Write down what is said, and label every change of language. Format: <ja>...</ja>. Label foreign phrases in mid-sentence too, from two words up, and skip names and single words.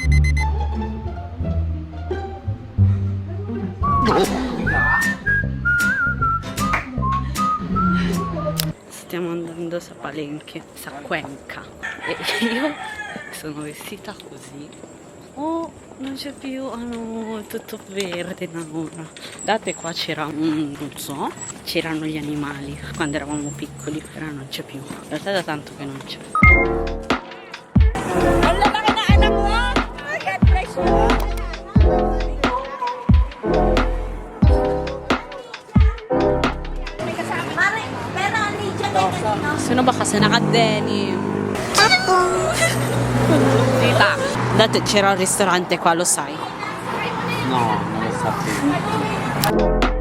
<it>Stiamo andando a Palenque, a Cuenca. E io sono vestita così. Oh, non c'è più, tutto verde ora. Date qua c'era non so, c'erano gli animali quando eravamo piccoli, però non c'è più. In realtà è da tanto che non c'è.</it> <tl>Sino ba kasi naka-denim?</tl> <it>Tita, dati c'era un ristorante qua, lo sai? No, non lo sapevo.</it>